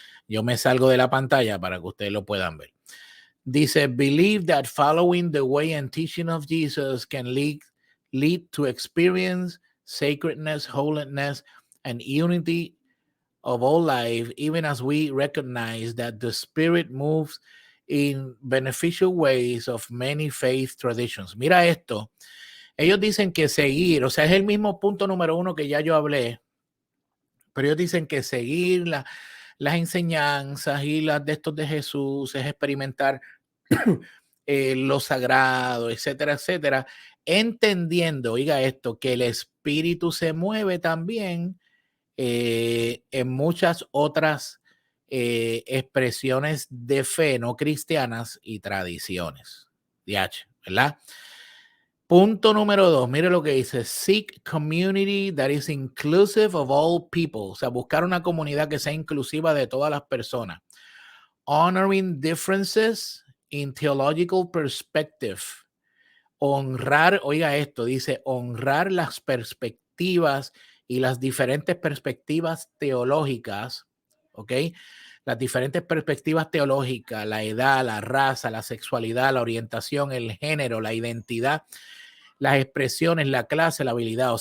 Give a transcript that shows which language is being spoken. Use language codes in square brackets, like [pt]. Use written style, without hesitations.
[es] Yo me salgo de la pantalla para que ustedes lo puedan ver. [en] Dice, believe that following the way and teaching of Jesus can lead to experience sacredness, holiness, and unity of all life, even as we recognize that the Spirit moves in beneficial ways of many faith traditions. [es] Mira esto. Ellos dicen que seguir, o sea, es el mismo punto número 1 que ya yo hablé, pero ellos dicen que seguir las enseñanzas y las de estos de Jesús es experimentar lo sagrado, etcétera, etcétera, entendiendo, oiga esto, que el Espíritu se mueve también en muchas otras expresiones de fe no cristianas y tradiciones. ¿Verdad? Punto número 2, mire lo que dice, [en] seek community that is inclusive of all people, [es] o sea, buscar una comunidad que sea inclusiva de todas las personas. [en] Honoring differences in theological perspective. [es] Honrar, oiga esto, dice, honrar las perspectivas y las diferentes perspectivas teológicas, ¿ok? Las diferentes perspectivas teológicas, la edad, la raza, la sexualidad, la orientación, el género, la identidad, las expresiones, la clase, la habilidad.